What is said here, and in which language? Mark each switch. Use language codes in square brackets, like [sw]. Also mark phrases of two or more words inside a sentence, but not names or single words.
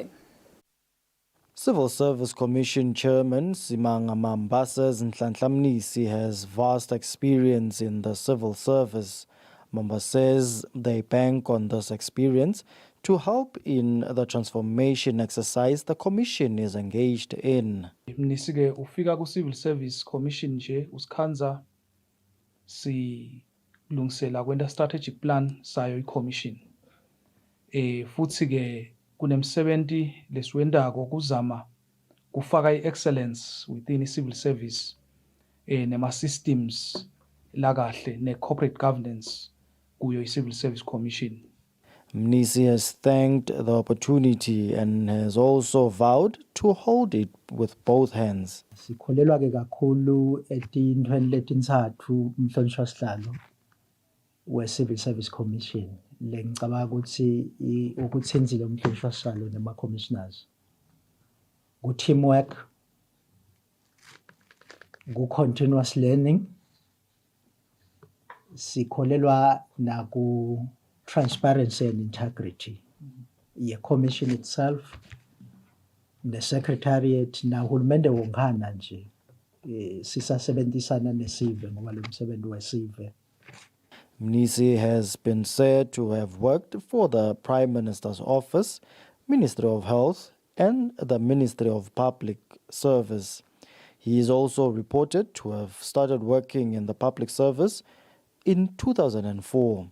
[en] Civil Service Commission Chairman Simanga Mamba says Nhlanhla Mnisi has vast experience in the civil service. Mamba says they bank on this experience to help in the transformation exercise the Commission is engaged in. [ss] Mnisi-ke ufika ku-Civil Service Commission nje usikhanza silungisela kwenta [en] strategic plan [ss] sayo i-Commission. Futhi-ke kunemsebenzi lesiwendako kuzama kufaka i- [en] excellence within [ss] i- [en] civil service [ss] nema-systems lakahle ne- [en] corporate governance [ss] kuyo i-Civil Service Commission. [en] Mnisi has thanked the opportunity and has also vowed to hold it with both hands. [ss] Sikholelwa ke kakhulu etintweni letintsatfu umhlonishwa sihlalo we-Civil Service Commission. Lengicabanga ukuthi ukuthenzile umhlonishwa sihlalo nema-commissioners. Ku-teamwork, [en] ku-continuous learning, [ss] sikholelwa naku [en] transparency and integrity. The commission itself, the secretariat, [ss] na hulumende wonkhana nje sisasebenzisana nesive ngoba lo msebenzi wesive. [en] Mnisi has been said to have worked for the Prime Minister's Office, Ministry of Health, and the Ministry of Public Service. He is also reported to have started working in the public service in 2004.